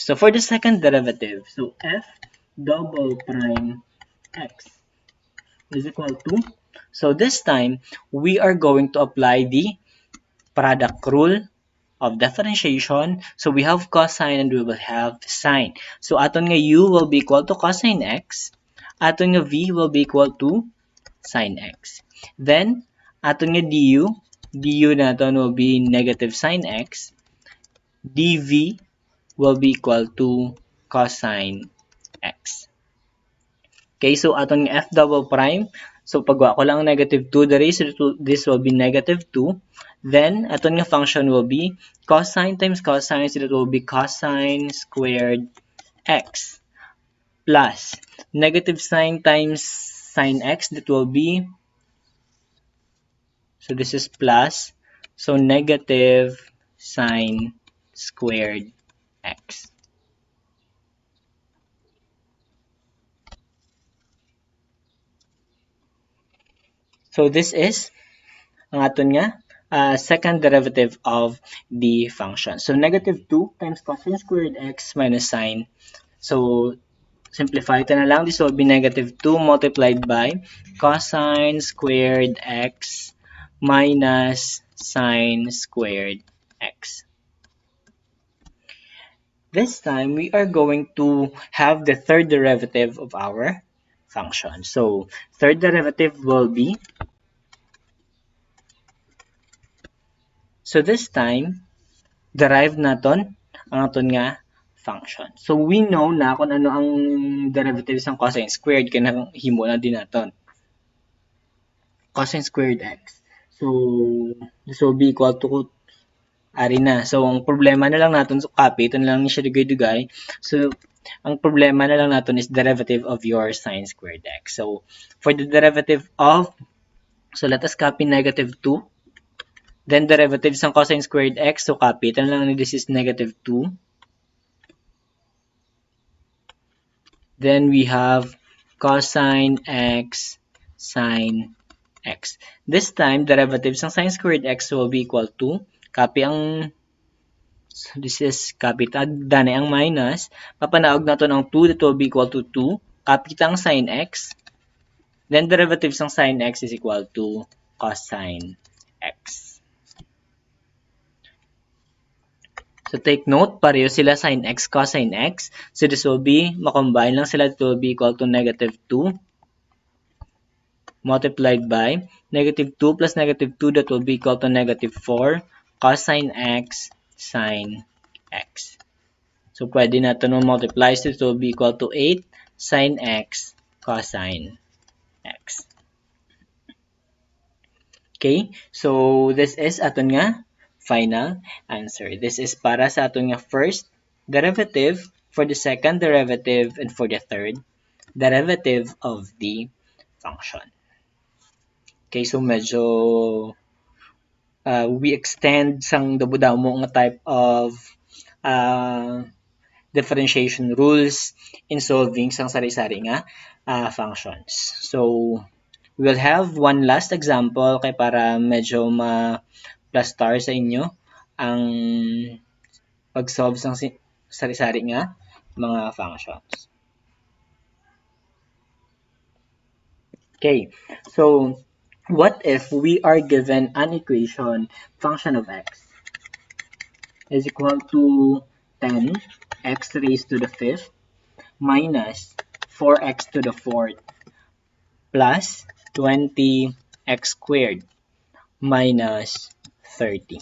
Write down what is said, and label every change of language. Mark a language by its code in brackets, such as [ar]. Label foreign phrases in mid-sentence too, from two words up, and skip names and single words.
[en] So for the second derivative, so f double prime x is equal to, so this time we are going to apply the product rule of differentiation. So we have cosine and we will have sine. So [hil] aton nga [en] u will be equal to cosine x. [hil] Aton nga [en] v will be equal to sine x. Then [hil] aton nga [en] du naton will be negative sine x. dv will be equal to cosine x. Okay, so [hil] aton nga [en] f double prime, so [hil] pagwa ko lang [en] negative 2 diri, so this will be negative 2. Then [hil] aton nga [en] function will be cosine times cosine, so that will be cosine squared x plus negative sine times sine x, that will be, so this is plus, so negative sine squared x. So this is [hil] ang aton nga [en] second derivative of the function. So negative 2 times cosine squared x minus sine. [tl] So simplify ito na lang. [en] This will be negative 2 multiplied by cosine squared x minus sine squared x. This time, we are going to have the third derivative of our function. So third derivative will be, so this time, [hil] derive naton ang aton nga [en] function. So we know [hil] na kung ano ang derivative ng cosine squared, kaya himo na din naton. [en] Cosine squared x. So this will be equal to, [hil] ari na. [tl] So ang problema na lang natin, so copy, ito na lang siya [hil] dugay-dugay. [en] So [tl] ang problema na lang natin [en] is derivative of your sine squared x. So for the derivative of, so let us copy negative 2. Then derivatives ng cosine squared x, so copy, [tl] ito na lang, [en] this is negative 2. Then we have cosine x sine x. This time, derivatives ng sine squared x will be equal to, copy ang, so this is copy, [hil] dani ang minus, papanaog natin ang [en] 2, that will be equal to 2, copy ang sine x, then derivatives ng sine x is equal to cosine x. So take note, [tl] pareho sila sin x, cosine x. [en] So this will be, [tl] makombine lang sila, [en] it will be equal to negative 2 multiplied by negative 2 plus negative 2, that will be equal to negative 4 cosine x sine x. So [tl] pwede natin [en] multiply, so it will be equal to 8 sine x cosine x. Okay? So, this is [hil] aton nga [en] final answer. This is [hil] para sa aton nga [en] first derivative, for the second derivative, and for the third derivative of the function. Okay, so medyo we extend [hil] sang damo nga [en] type of uh, differentiation rules in solving [hil] sang sari-sari nga [en] functions. So, we'll have one last example [hil] kay para medyo ma-plus star sa inyo ang pag-solve sang sari-sari nga mga functions. [en] Okay, so what if we are given an equation function of x is equal to 10 x raised to the fifth minus 4x to the fourth plus 20 x squared minus 30.